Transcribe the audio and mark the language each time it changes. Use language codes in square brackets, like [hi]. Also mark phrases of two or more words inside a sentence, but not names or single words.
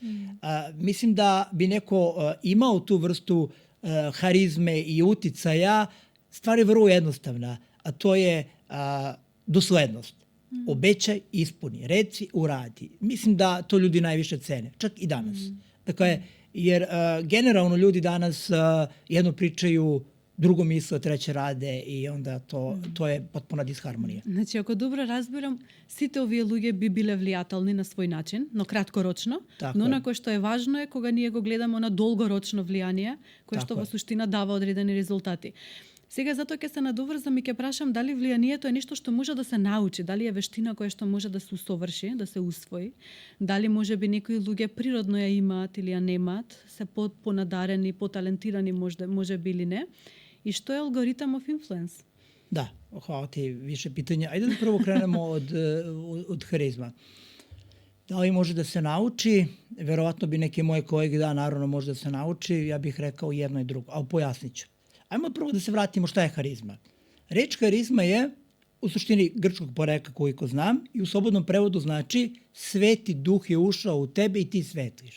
[sr] Mislim da bi neko imao tu vrstu harizme i uticaja, stvar je vrlo jednostavna, a to je doslednost. Obećaj, ispuni, reci, uradi. Mislim da to ljudi najviše cene, čak i danas. Dakle, jer generalno ljudi danas jedno pričaju, drugo misle, treće rade i onda to je potpuna disharmonija. [mk] Значи, ако добро разбирам, сите овие луѓе би биле влијателни на свој начин, но краткорочно, но на кој што е важно е кога ние го гледаме на долгорочно влијание, кое што во суштина дава одредени резултати. Сега затоа ќе се надоврзам и ќе прашам дали влијанието е нешто што може да се научи, дали е вештина која што може да се усоврши, да се усвои, дали можеби некои луѓе природно ја имаат или ја немаат, се понадарени, поталентирани можеби или не, и што е алгоритам [en] of influence? [sr] Da, hvala ti, više pitanja. Ajde da prvo krenemo od harizma. Da li može da se nauči? Verovatno bi neke moje kolege naravno može da se nauči, ja bih rekao jedno i drugo, ali pojasnit ću. Ajmo prvo da se vratimo šta je harizma. Reč harizma je u suštini grčkog porekla koliko znam i u slobodnom prevodu znači sveti duh je ušao u tebe i ti svetliš.